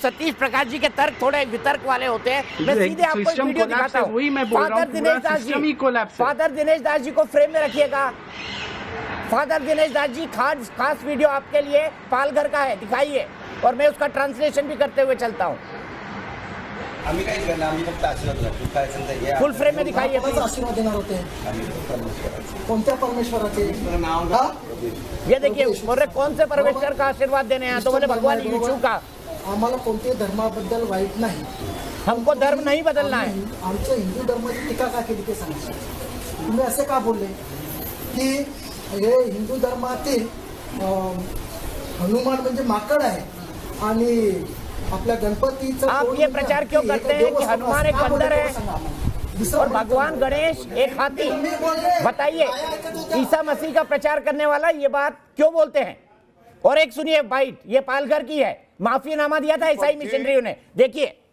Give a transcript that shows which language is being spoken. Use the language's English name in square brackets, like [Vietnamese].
[Hindi] सतीश प्रकाश जी के तर्क थोड़े वितर्क वाले होते हैं। मैं सीधे आपको एक वीडियो दिखाता हूं। वही मैं बोल रहा हूं, पूरा सिस्टम ही कोलैप्स है। फादर दिनेश दास जी को फ्रेम में रखिएगा। फादर दिनेश दास जी खास वीडियो आपके लिए पालघर का है, दिखाइए, और मैं उसका ट्रांसलेशन भी करते हुए चलता हूँ। [Marathi] आम्ही काही करणार, आम्ही फक्त आशीर्वाद देतो। काय असेल ते [Hindi] फुल फ्रेम में दिखाइए। [Marathi] आशीर्वाद देणार होते कोणत्या परमेश्वराचे नाव? [Hindi] ये देखिए, बोल रहे कौन से परमेश्वर का आशीर्वाद देने हैं? तो बोले भगवान यीशु का। [Marathi] आम्हाला कोणत्याही धर्माबद्दल वाईट नाही, [Hindi] हमको धर्म नहीं बदलना है। [Marathi] आमच्या हिंदू धर्माची टीका का केली ते सांगा। तुम्ही असे का बोलले की हे हिंदू धर्मातील हनुमान म्हणजे माकड आहे आणि आपल्या गणपतीचा? [Hindi] आप ये प्रचार क्यों करते हैं कि हनुमान एक बंदर है? और भगवान गणेश एक हाथी। बताइए, ईसा मसीह का प्रचार करने वाला ये बात क्यों बोलते हैं? और एक सुनिए बाइट, ये पालघर की है, माफीनामा दिया था ईसाई मिशनरियों ने। देखिए